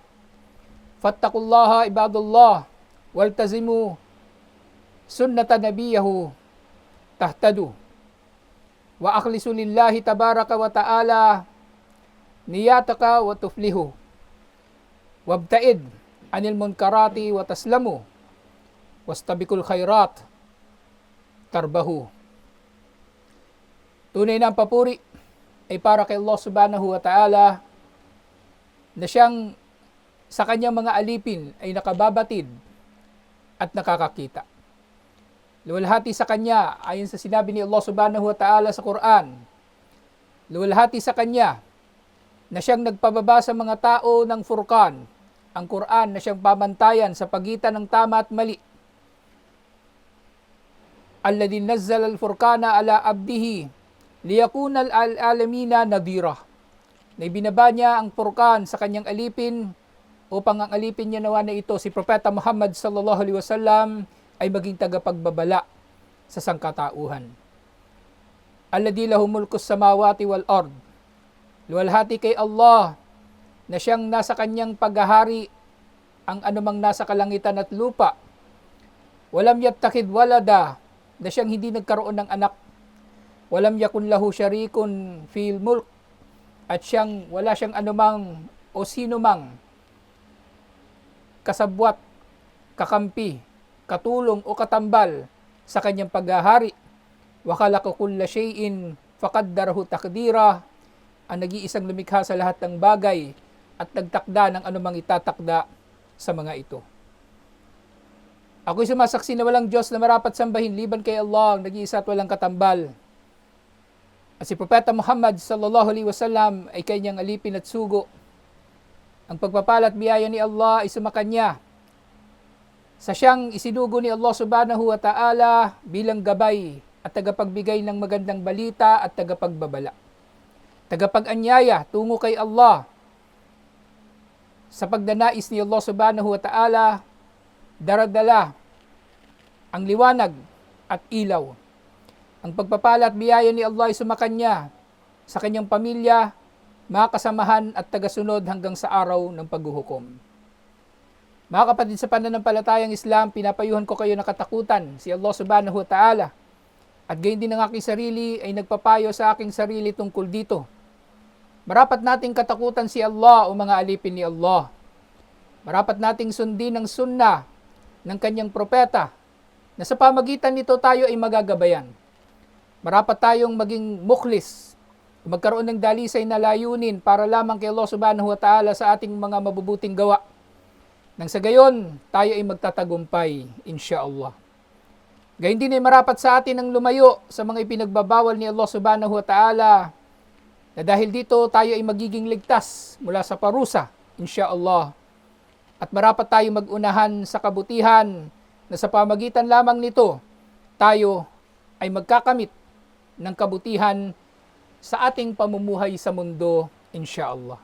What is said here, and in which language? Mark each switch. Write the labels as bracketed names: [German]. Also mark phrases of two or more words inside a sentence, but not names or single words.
[Arabic] فاتقوا الله عباد الله والتزموا سنة نبيه تهتدوا وأخلصوا لله تبارك وتعالى نيتك وتفلحوا وابتعد عن المنكرات وتسلموا واستبقوا الخيرات تربحوا. [Filipino] Tunay na ang papuri ay para kay Allah [Arabic] سبحانه وتعالى [Filipino] na siyang sa kanyang mga alipin ay nakababatid at nakakakita. Luwalhati sa kanya ayon sa sinabi ni Allah [Arabic] سبحانه وتعالى [Filipino] sa Quran. Luwalhati sa kanya na siyang nagpababa sa mga tao ng Furqan, ang Quran na siyang pamantayan sa pagitan ng tama at mali. [Arabic] الذي نزل الفرقان على عبده ليكون العالمين نذيرا. [Filipino] Na ibinaba niya ang Furqan sa kanyang alipin upang ang alipin niya nawa na ito, si Propeta Muhammad [Arabic] صلى الله عليه وسلم, [Filipino] ay maging tagapagbabala sa sangkatauhan. [Arabic] الذي له ملك السماوات والأرض. [Filipino] Luwalhati kay Allah na siyang nasa kanyang paghahari ang anumang nasa kalangitan at lupa. [Arabic] ولم يتخذ ولدا, [Filipino] na siyang hindi nagkaroon ng anak. [Arabic] ولم يكن له شريك في الملك, [Filipino] at wala siyang anumang o sinumang kasabwat, kakampi, katulong o katambal sa kanyang paghahari. [Arabic] وخلق كل شيء فقدره تقديرا. [Filipino] Ang nag-iisang lumikha sa lahat ng bagay at nagtakda ng anumang itatakda sa mga ito. Ako'y sumasaksi na walang Diyos na marapat sambahin liban kay Allah, ang nag-iisa at walang katambal. At si Propeta Muhammad [Arabic] صلى الله عليه وسلم [Filipino] ay kanyang alipin at sugo. Ang pagpapala at biyaya ni Allah ay sumakanya sa siyang isinugo ni Allah [Arabic] سبحانه وتعالى [Filipino] bilang gabay at tagapagbigay ng magandang balita at tagapagbabala. Tagapag-anyaya tungo kay Allah sa pagdanais ni Allah [Arabic] سبحانه وتعالى, [Filipino] daradala ang liwanag at ilaw. Ang pagpapala at biyaya ni Allah ay sumakanya sa kanyang pamilya, mga kasamahan at tagasunod hanggang sa araw ng paghuhukom. Mga kapatid sa pananampalatayang Islam, pinapayuhan ko kayo na katakutan si Allah [Arabic] سبحانه وتعالى, [Filipino] at gayon din ang aking sarili ay nagpapayo sa aking sarili tungkol dito. Marapat nating katakutan si Allah o mga alipin ni Allah. Marapat nating sundin ang sunnah ng kanyang propeta na sa pamagitan nito tayo ay magagabayan. Marapat tayong maging mukhlis, magkaroon ng dalisay na layunin para lamang kay Allah [Arabic] سبحانه وتعالى [Filipino] sa ating mga mabubuting gawa. Nang sa gayon, tayo ay magtatagumpay, insyaallah. Gayon din ay marapat sa atin ang lumayo sa mga ipinagbabawal ni Allah [Arabic] سبحانه وتعالى, [Filipino] na dahil dito tayo ay magiging ligtas mula sa parusa, insyaallah. At marapat tayo mag-unahan sa kabutihan na sa pamagitan lamang nito, tayo ay magkakamit ng kabutihan sa ating pamumuhay sa mundo, insyaallah.